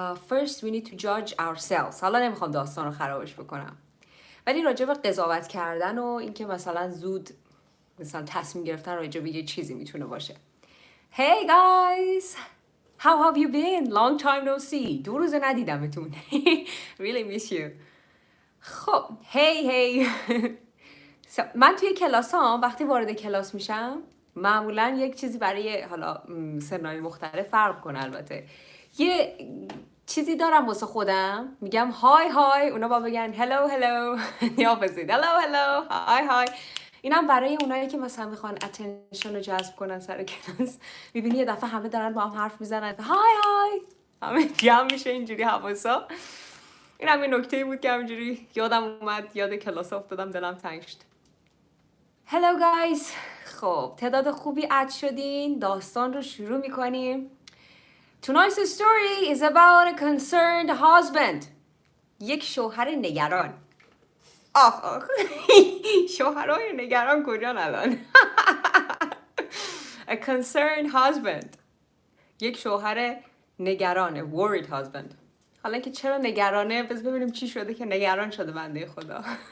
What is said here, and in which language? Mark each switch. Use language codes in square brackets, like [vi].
[en] First we need to judge ourselves. [fa] حالا نمیخوام داستان رو خرابش بکنم. ولی راجع به قضاوت کردن و اینکه مثلا زود مثلا تصمیم گرفتن راجع به یه چیزی میتونه باشه. [en] Hey guys! How have you been? Long time no see. [fa] 2 روز ندیدمتون. [en] Really miss you. [fa] خب hey. من توی کلاسام وقتی وارد کلاس میشم معمولا یک چیزی برای حالا سنای مختلف فرق کنه. البته یه چیزی دارم واسه خودم، میگم های اونا با بگن hello یا بزید hello های. اینم برای اونایی که مثلا میخوان اتنشن رو جذب کنن سر کلاس. میبینی یه دفعه همه دارن با هم حرف میزنن های همه جمع میشه اینجوری حواسا. این هم یه نکته بود که همینجوری یادم اومد، یاد کلاس افتادم، دلم تنگ شد. [en] Hello guys. [fa] خب تعداد خوبی اد شدین، داستان رو شروع میکنیم. [en] Tonight's story is about a concerned husband. [fa] یک شوهر نگران. آخ شوهرای نگران کجان الان؟ [en] A concerned husband. [fa] یک شوهر نگرانه. [en] Worried husband. [fa] حالا که چرا نگرانه، بس ببینیم چی شده که نگران شده بنده خدا.